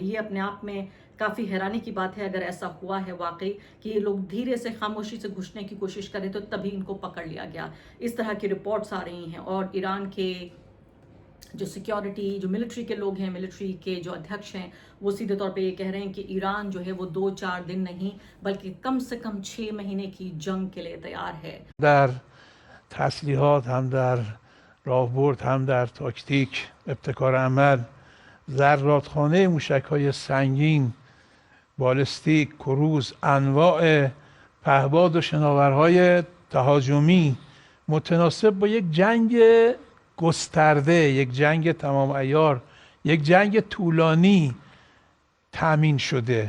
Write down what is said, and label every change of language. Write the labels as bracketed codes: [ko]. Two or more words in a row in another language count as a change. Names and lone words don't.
[hi] ये अपने आप में काफ़ी हैरानी की बात है अगर ऐसा हुआ है वाकई कि ये लोग धीरे से खामोशी से घुसने की कोशिश करें तो तभी इनको पकड़ लिया गया। इस तरह की रिपोर्ट्स आ रही हैं और ईरान के जो सिक्योरिटी, जो मिलिट्री के लोग हैं, मिलिट्री के जो अध्यक्ष हैं, वो सीधे तौर पे ये कह रहे हैं कि ईरान जो है वो 2-4 दिन नहीं बल्कि कम से कम 6 महीने की जंग के लिए तैयार है। [fa] در تسلیحات هم در راهبرد هم در تاکتیک ابتکار عمل ذراتخانه موشک‌های سنگین بالستیک کروز انواع پهباد و شناورهای تهاجمی متناسب با یک جنگ گسترده، یک جنگ تمام عیار، یک جنگ طولانی تامین شده.